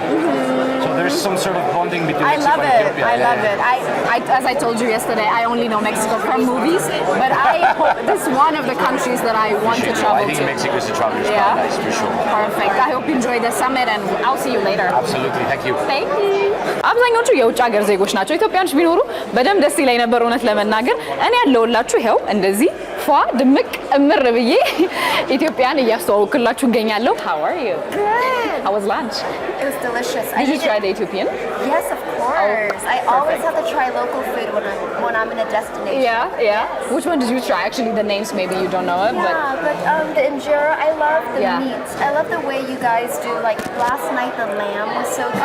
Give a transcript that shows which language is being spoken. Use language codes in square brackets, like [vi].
[en] So there's some sort of bonding between Mexico and Ethiopia. I love it. As I told you yesterday, I only know Mexico from movies, but I hope this is one of the countries that I want to travel to. I think Mexico is a traveler's paradise for sure. Perfect. I hope you enjoy the summit and I'll see you later. Absolutely. Thank you. Thank you. [am] አብዛኞቹ የውጭ ሀገር ዜጎች ናቸው። ኢትዮጵያኖች ቢኖሩ በደንብ ደስ ይለኝ ነበር እውነት ለመናገር። እኔ ያለሁላችሁ ይኸው እንደዚህ ፏ ድምቅ እምር ብዬ ኢትዮጵያን እያስተዋወቅላችሁ እገኛለሁ። [en] How are you? Good. How was lunch? It was delicious. Did you try the Ethiopian? Yes, of course. I always have to try local food when I'm in a destination. Yeah. Yes. Which one did you try? Actually, the names maybe you don't know it, Yeah, but the injera, I love the Yeah. meat. I love the way you guys do. Like last night, the lamb was so good.